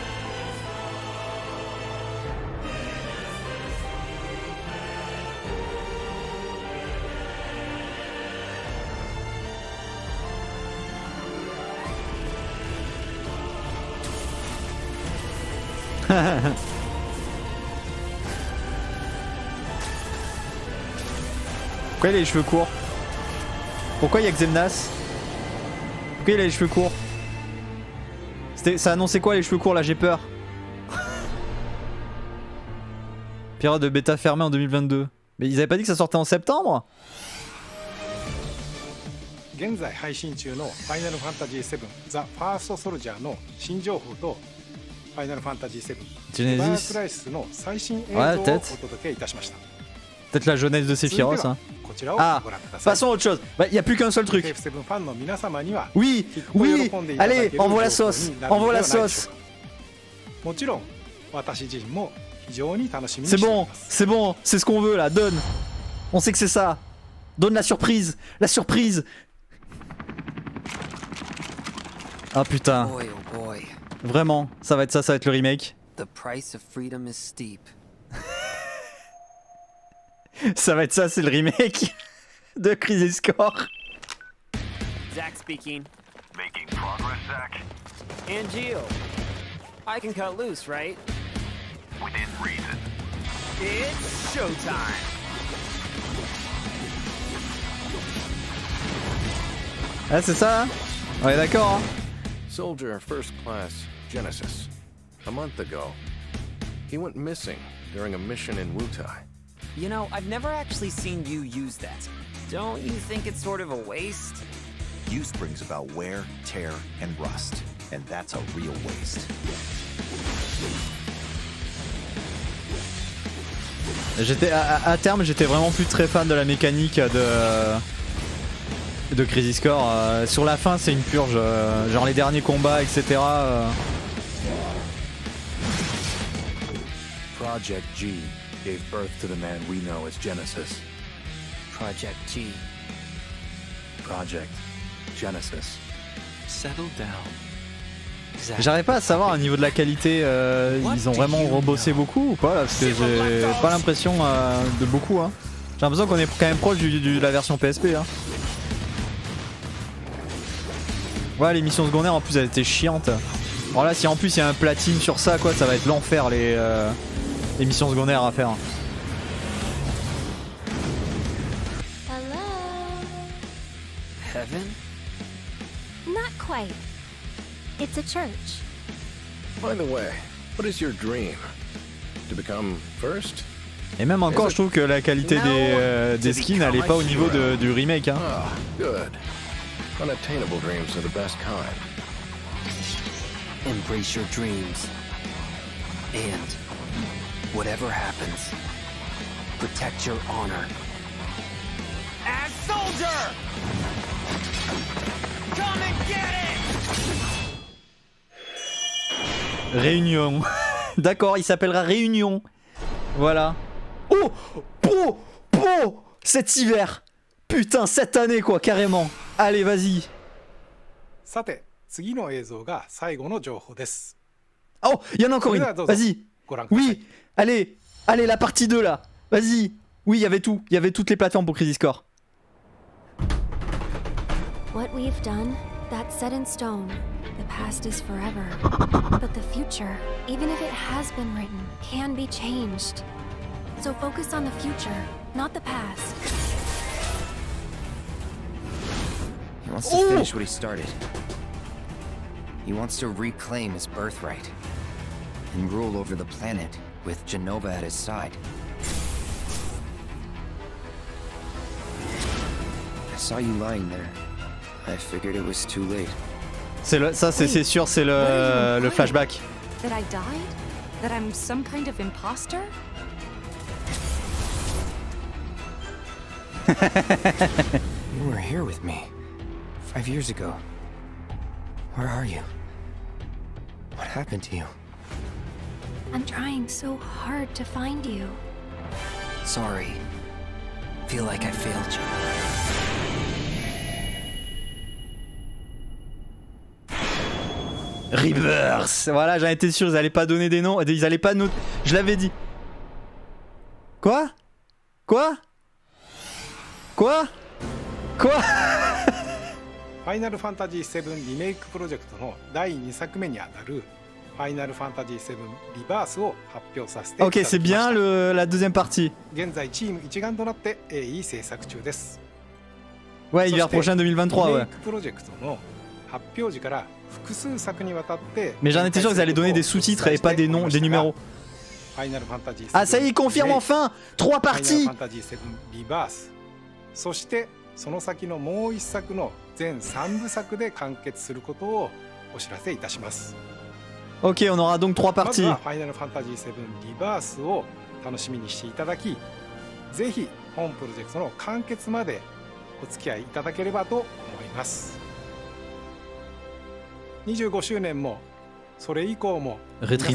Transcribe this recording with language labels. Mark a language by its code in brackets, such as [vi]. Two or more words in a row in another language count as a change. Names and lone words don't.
[fr] il a les cheveux courts? Pourquoi il y a Xemnas? Pourquoi il a les cheveux courts? Ça annonçait quoi les cheveux courts là? J'ai peur. Pirate de bêta fermée en 2022. Mais ils avaient pas dit que ça sortait en septembre? [ja] 現在配信中のファイナルファンタジー7ザ・ファーストソルジャーの新情報とファイナルファンタジー7バースライスの最新映像をお届けいたしました。 [fr] Peut-être la jeunesse de Sephiroth, hein. [ja] こちらを [fr] Ah, [ja] ご覧ください。 [fr] passons à autre chose. Bah, y a plus qu'un seul truc. [ja] FF7 ファンの皆様には [fr] Oui, [ja] きっと [fr] oui, [ja] 喜んでいただけ [fr] allez, [ja] る [fr] envoie la [ja] 情報 [fr] sauce, [ja] になるの [fr] envoie [ja] で [fr] la [ja] はないでしょう [fr] sauce. [ja] か。もちろん私自身も非常に楽しみに [fr] C'est [ja] してい [fr] bon, [ja] ます。 [fr] c'est bon, c'est ce qu'on veut là, donne. On sait que c'est ça. Donne la surprise, la surprise. Ah putain, [en] Boy, oh boy, [fr] vraiment, ça va être ça, ça va être le remake. [en] the price of freedom is steep. [fr] Ça va être ça, c'est le remake de Crisis Core. [en] Zach speaking. Making progress, Zach? And Gio. I can cut loose, right? Within reason. It's showtime. [fr] Ah c'est ça, hein? Ouais d'accord, hein. [en] Soldier First Class Genesis. A month ago, he went missing during a mission in Wutai. You know, I've never actually seen you use that. Don't you think it's sort of a waste? Use brings about wear, tear, and rust. And that's a real waste. [fr] J'étais à terme, j'étais vraiment plus très fan de la mécanique de Crisis Core. Sur la fin, c'est une purge, genre les derniers combats, etc. [en] Project G gave birth to the man we know as Genesis. Project G. Project Genesis. Settle down. Zach, [fr] J'arrive pas à savoir au niveau de la qualité, ils ont vraiment rebossé beaucoup ou pas là, parce que j'ai pas l'impression de beaucoup. Hein. J'ai l'impression qu'on est quand même proche de la version PSP. Hein. Ouais, les missions secondaires en plus elles étaient chiantes. Alors là, si en plus il y a un platine sur ça, quoi, ça va être l'enfer les missions secondaires à faire. [en] Hello? heaven? Not quite. It's a church. By the way, what is your dream? To become first? [fr] Et même encore, je trouve que la qualité des skins, elle est pas au niveau du remake. Hein. [en] Ah, good. Unattainable dreams are the best kind. Embrace your dreams. And whatever happens, protect your honor. As soldier! Come and get it! [fr] Réunion. D'accord, il s'appellera Réunion. Voilà. Oh, pro, cet hiver. Putain, cette année quoi, carrément. Allez, vas-y. [ja] さて次の映像が最後の情報です。 [fr] Oh, il y en a encore une. Vas-y. [ja] ご覧ください。 [fr] Oui, allez, la partie 2 là. Vas-y. Oui, il y avait tout. Il y avait toutes les plateformes pour Crisis Core. [en] What we've done, that's set in stone. The past is forever. But the future, even if it has been written, can be changed. So focus on the future, not the past. He wants to finish what he started. He wants to reclaim his birthright and rule over the planet with Genova at his side. I saw you lying there. I figured it was too late. [fr] Ça c'est sûr, c'est le flashback. [en] That I died? That I'm some kind of imposter? You were here with me 5 years ago. Where are you? What happened to you? I'm trying so hard to find you. Sorry. Feel like I failed you. Rebirth. [fr] Voilà, j'en étais sûr, ils allaient pas donner des noms, ils allaient pas noter. Je l'avais dit. Quoi? Quoi? Quoi? Quoi? [ja] ファイナルファンタジー7リメイクプロジェクトの第2作目にあたるファイナルファンタジー7リバースを発表させていただきました。 [fr] Ok, c'est bien la deuxième partie. [ja] 現在チーム一丸となって鋭意制作中です。 [fr] Ouais, hiver prochain 2023, [ja] リメイ [fr] ouais. [ja] クプロジェクトの発表時から複数作にわたって [fr] Mais j'en étais sûr qu'ils allaient donner des sous-titres et pas des noms, des numéros. [ja] ファイナルファンタジー7 [fr] Ah, ça y est, ils confirment enfin 3 parties. [ja] ファイナルファンタジー7リバース、そしてその先のもう一作の全3部作で完結することをお知らせいたします。 [fr] Ok, on aura donc 3 [ja] まず [fr] parties. [ja] はファイナルファンタジー7リバースを楽しみにしていただき、ぜひ本プロジェクトの完結までお付き合いいただければと思います。25周年もそれ以降も皆様に